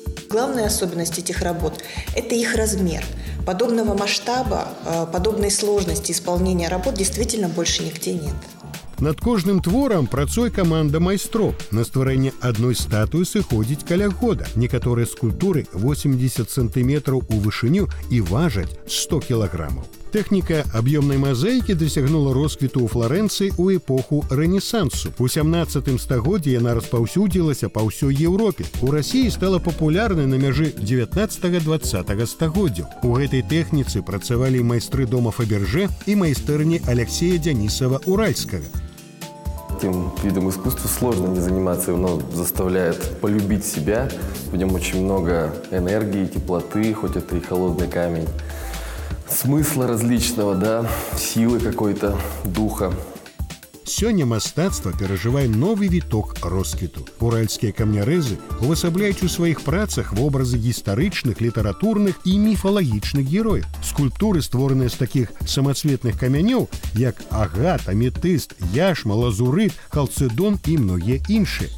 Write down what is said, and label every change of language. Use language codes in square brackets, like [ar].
[ru] Главная особенность этих работ – это их размер. Подобного масштаба, подобной сложности исполнения работ действительно больше нигде нет. [be] Над кожным творам працуе каманда майстроў. На стварэнне адной статуі сыходзіць каля года. Некаторыя скульптуры 80 сантыметраў у вышыню і важаць 100 кілаграмаў. Тэхніка аб'ёмнай мазаікі дасягнула росквіту ў Фларэнцыі ў эпоху Рэнесансу. У 17 стагоддзі яна распаўсюдзілася па ўсёй Еўропе. У Расіі стала папулярнай на мяжы 19-20 стагоддзяў. У гэтай тэхніцы працавалі майстры дома Фаберже і майстэрні Алексея Дзянісава-Уральскага. [ru] Этим видом искусства сложно не заниматься, оно заставляет полюбить себя. В нем очень много энергии, теплоты, хоть это и холодный камень. Смысла различного, да, силы какой-то, духа. [be] Сёння мастацтва перажывае новы віток росквіту. Уральскія камнярэзы увасабляюць у сваіх працах вобразы гістарычных, літаратурных і міфалагічных герояў. Скульптуры, створаныя з такіх самацветных камянёў, як агат, аметыст, яшма, лазурыт, халцедон і многія іншыя.